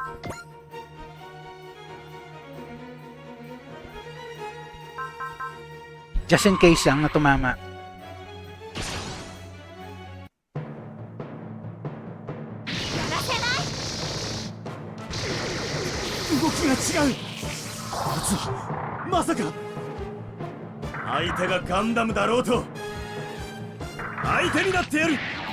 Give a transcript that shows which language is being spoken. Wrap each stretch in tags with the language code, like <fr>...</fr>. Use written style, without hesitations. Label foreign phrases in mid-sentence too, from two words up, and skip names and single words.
<en>Just in case</en> <tl>lang na tumama.</tl> <ja>動きが違う。こいつはまさか。相手がガンダムだろうと相手になってやる。</ja>